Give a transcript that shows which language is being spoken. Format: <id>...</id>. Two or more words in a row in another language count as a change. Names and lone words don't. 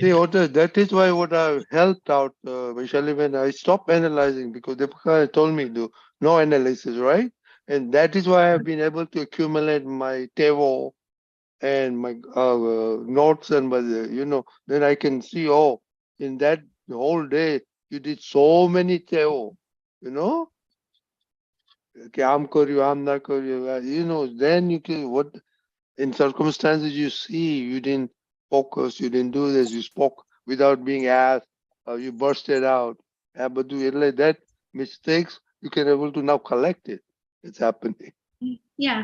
<en>See, that is why what I helped out, Vaishali-ben, I stopped analyzing, because Deepika told me to no analysis, right? And that is why I've been able to accumulate my tevo and my notes, and then I can see, in that whole day you did so many tevo,</en> <gu>કે આમ કરિયો, આમ ના કરિયો.</gu> <en>You know, then you can, what in circumstances you see, you didn't focus, you didn't do this, you spoke without being asked, you bursted out. But do it like that, mistakes, you can able to now collect it. It's happening. Yeah.</en>